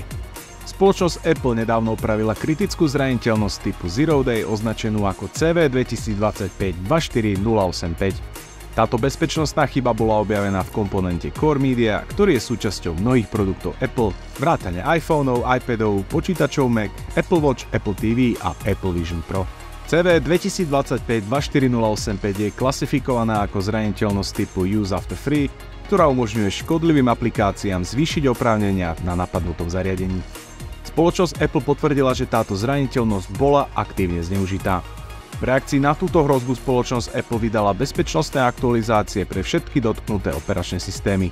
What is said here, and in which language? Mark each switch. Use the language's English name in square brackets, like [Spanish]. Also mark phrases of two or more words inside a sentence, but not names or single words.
[Slovak] Spoločnosť Apple nedávno opravila kritickú zraniteľnosť typu [English] Zero Day [Slovak] označenú ako CV 2025-24085. Táto bezpečnostná chyba bola objavená v komponente Core Media, ktorý je súčasťou mnohých produktov Apple, vrátane iPhoneov, iPadov, počítačov Mac, Apple Watch, Apple TV a Apple Vision Pro. CV 2025-24085 je klasifikovaná ako zraniteľnosť typu [English] Use After Free, [Slovak] ktorá umožňuje škodlivým aplikáciám zvýšiť oprávnenia na napadnutom zariadení. Spoločnosť Apple potvrdila, že táto zraniteľnosť bola aktívne zneužitá. V reakcii na túto hrozbu spoločnosť Apple vydala bezpečnostné aktualizácie pre všetky dotknuté operačné systémy.